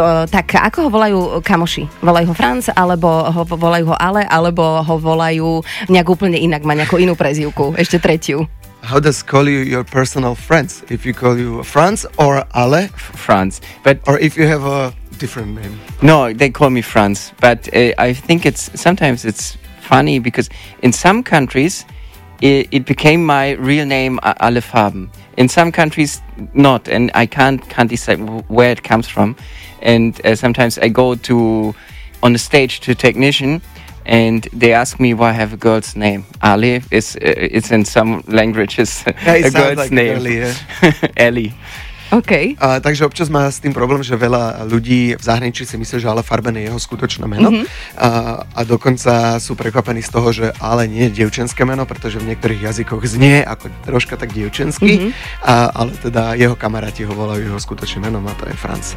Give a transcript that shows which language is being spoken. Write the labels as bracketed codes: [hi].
[sk] Tak ako ho volajú kamoši? Volajú ho Franz, alebo volajú ho Ale, alebo ho volajú nejak úplne inak, má nejakú inú prezivku, ešte tretiu. [en] How does call you your personal friends? If you call you Franz or Ale? Franz. But or if you have a different name? No, they call me Franz. But I think it's sometimes it's funny because in some countries it became my real name, Alle Farben. In some countries, not, and I can't decide where it comes from. And sometimes I go to on the stage to a technician, and they ask me why I have a girl's name. Ali is it's in some languages a girl's like name. Ellie. Ellie. Okay. [sk] Takže občas má s tým problém, že veľa ľudí v zahraničí si myslí, že Alle Farben je jeho skutočné meno. Mm-hmm. A dokonca sú prekvapení z toho, že Ale nie je dievčenské meno, pretože v niektorých jazykoch znie ako troška tak dievčenský, mm-hmm. Ale teda jeho kamaráti ho volajú jeho skutočným menom, a to je Franc.